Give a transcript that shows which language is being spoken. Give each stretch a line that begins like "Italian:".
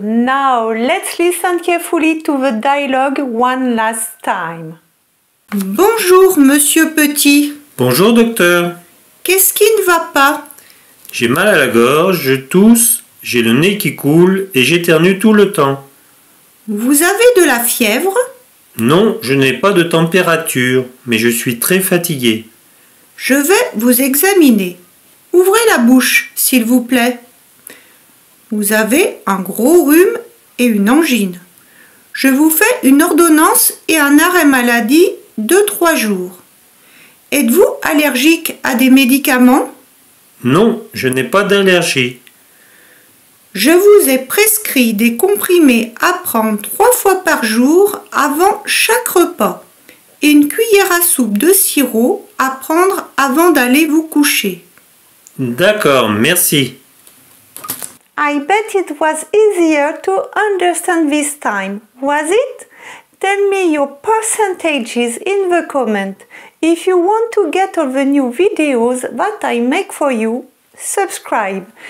English: Now let's listen carefully to the dialogue one last time.
French: Bonjour, monsieur Petit. Bonjour docteur. Qu'est-ce qui ne va pas? J'ai mal à la gorge, je tousse, j'ai le nez qui coule et j'éternue tout le temps. Vous avez de la fièvre? Non, je n'ai pas de température, mais je suis très fatigué. Je vais vous examiner. Ouvrez la bouche, s'il vous plaît. Vous avez un gros rhume et une angine. Je vous fais une ordonnance et un arrêt maladie de 3 jours. Êtes-vous allergique à des médicaments? Non, je n'ai pas d'allergie. Je vous ai prescrit des comprimés à prendre 3 fois par jour avant chaque repas et une cuillère à soupe de sirop à prendre avant d'aller vous coucher. D'accord, merci.
English: I bet it was easier to understand this time, was it? Tell me your percentages in the comment. If you want to get all the new videos that I make for you, subscribe.